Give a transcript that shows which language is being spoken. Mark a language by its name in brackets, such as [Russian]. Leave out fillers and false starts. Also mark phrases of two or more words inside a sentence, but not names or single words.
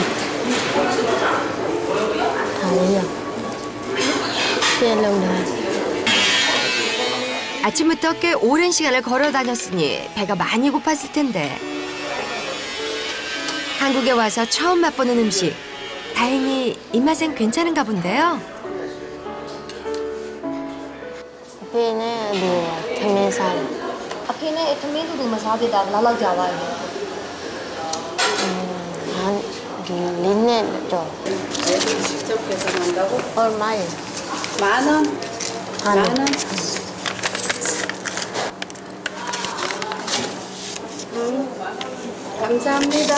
[Korean] 아침부터 꽤 오랜 시간을 걸어 다녔으니 배가 많이 고팠을 텐데 한국에 와서 처음 맛보는 음식. 다행히 입맛엔 괜찮은가 본데요. 배는 뭐 태면산 [Burmese] အဖေနဲ့သမီးတူတူမစားဖြစ်တာဘယ်လောက်ကြာပါလဲ [Korean] 리네 좀. 직접 계산한다고? 얼마예요? 10,000원? 만 원. 10,000원? 감사합니다.